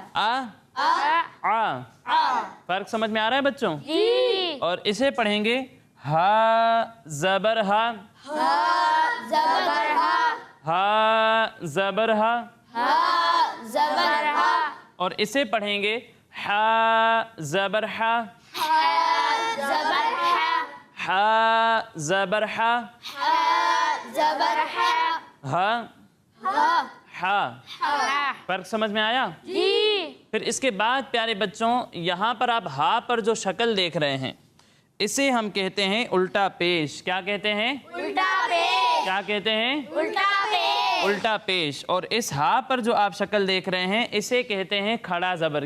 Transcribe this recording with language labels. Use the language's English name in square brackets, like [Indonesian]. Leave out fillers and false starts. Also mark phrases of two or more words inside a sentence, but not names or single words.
[Urdu] فرق سمجھ میں آ رہا ہے بچوں؟ اور اسے پڑھیں گے ہا زبر ہا، زبر ہا، ہا زبر ہا، زبر ہا، اور اسے پڑھیں گے ہا زبر ہا، زبر ہا، ہا زبر ہا، زبر ہا، ہا ہا۔ ہا۔ فرق سمجھ میں آیا؟ جی۔ پھر اس کے بعد پیارے بچوں یہاں پر آپ ہا پر جو شکل دیکھ رہے ہیں اسے ہم کہتے ہیں الٹا پیش۔ کیا کہتے ہیں؟ الٹا پیش، کیا کہتے ہیں؟ الٹا پیش، الٹا پیش۔ اور اس ہا پر جو آپ شکل دیکھ رہے ہیں اسے کہتے ہیں کھڑا زبر۔